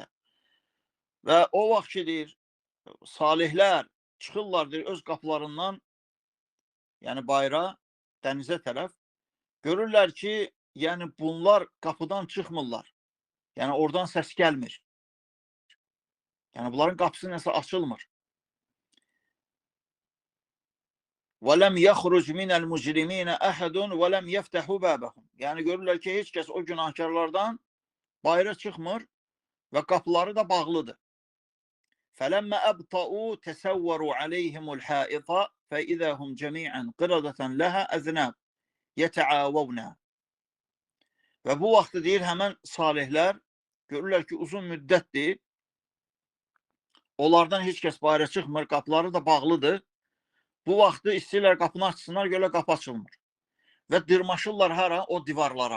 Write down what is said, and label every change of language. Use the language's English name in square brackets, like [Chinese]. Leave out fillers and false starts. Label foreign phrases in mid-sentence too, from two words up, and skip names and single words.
[Azerbaijani] Və o vaxt ki, deyir, salihlər çıxırlar, deyir, öz qapılarından, yəni bayra, dənizə tərəf, görürlər ki, yəni bunlar qapıdan çıxmırlar. Yəni oradan səs gəlmir. Yəni bunların qapısı nəsə açılmır. [Arabic] وَلَمْ يَخْرُجْ مِنَ الْمُجْرِمِينَ أَحَدٌ وَلَمْ يَفْتَحُ بَابَهُمْ. [Azerbaijani] Yəni görürlər ki, heç kəs o günahkarlardan bayra çıxmır və qapıları da bağlıdır. [Arabic] فَلَمَّا أَبْطَأُوا تَسَوَّرُوا عَلَيْهِمُ الْحَائِطَ فَإِذَا هُمْ جَمِيعًا قِرَدَةً لَهَا أَذْنَابٌ يَتَعَاوَوْنَ. [Azerbaijani] Və bu vaxtı deyir, həmən salihlər görürlər ki, uzun müddətdir, onlardan heç kəs bayra çıxmır, qapıları da bağlıdır. Bu vaxtı istəyirlər qapını açsınlar, görə qapı açılmır. Və dırmaşırlar hara? O divarlara.